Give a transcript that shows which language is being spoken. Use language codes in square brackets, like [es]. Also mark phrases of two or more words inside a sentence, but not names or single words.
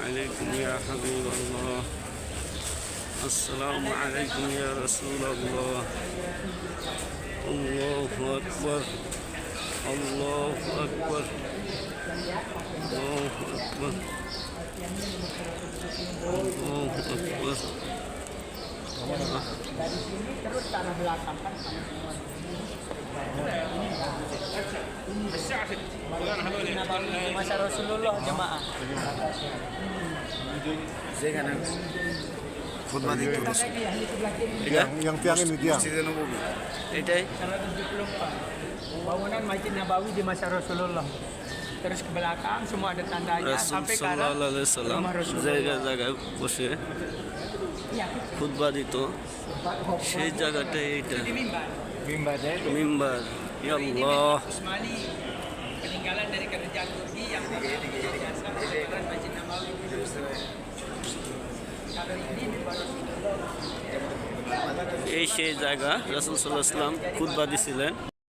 [ar] عليكم يا حبيب الله السلام عليكم يا رسول الله الله أكبر الله أكبر الله أكبر الله أكبر [ms] Dari sini terus ke arah belakang kan masa Rasulullah jemaah. khutbah itu Yang tiang ini tiang. [bn] এটাই 174. [ms] Bangunan Masjid Nabawi di masa Rasulullah. Terus ke belakang semua ada tandanya [bn] রাসূল [ms] sampai ke arah [ar] صلى الله عليه سلم [ms] rumah Rasulullah. [bn] জায়গায় জায়গায় বসে [ms] Iya, [bn] খুতবা দিত সেই জায়গাটাই এইটা [ms] di mimbar. [bn] মিম্বার [ar] يا الله [ms] Usmani peninggalan dari kerajaan Turki yang dijadikan sebagai Masjid Nabawi. Kalau ini mimbar Rasulullah. [bn] এই সেই জায়গা রাসূল [ar] صلى الله عليه سلم [bn] খুতবা দিছিলেন